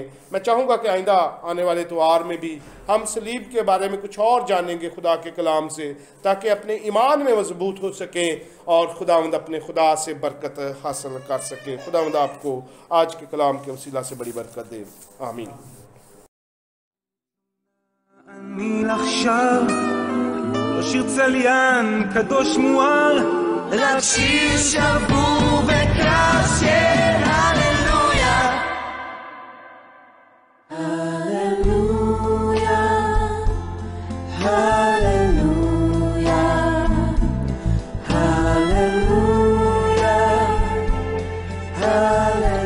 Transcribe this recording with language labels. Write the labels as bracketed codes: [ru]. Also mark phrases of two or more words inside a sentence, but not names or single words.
[ur] میں چاہوں گا کہ آئندہ آنے والے اتوار میں بھی ہم صلیب کے بارے میں کچھ اور جانیں گے خدا کے کلام سے تاکہ اپنے ایمان میں مضبوط ہو سکیں اور خداوند اپنے خدا سے برکت حاصل کر سکیں۔ خداوند آپ کو آج کے کلام کے وسیلہ سے بڑی برکت دے، آمین۔ [he] אני עכשיו לא שיר צליין קדוש מואר, רק שיר שבור בקרב של הללויה. הללויה, הללויה, הללויה, הללויה.